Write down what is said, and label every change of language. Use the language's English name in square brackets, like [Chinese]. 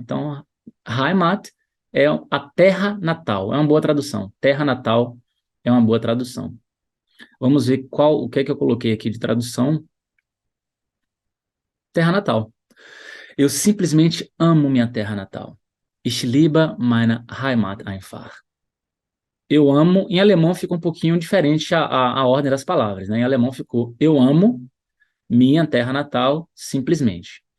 [Portuguese] Então, Heimat é a terra natal, é uma boa tradução. Terra natal é uma boa tradução. Vamos ver o que é que eu coloquei aqui de tradução. Terra natal. Eu simplesmente amo minha terra natal. [German] Ich liebe meine Heimat einfach. [Portuguese] Eu amo, em alemão fica um pouquinho diferente a ordem das palavras, né? Em alemão ficou eu amo minha terra natal simplesmente.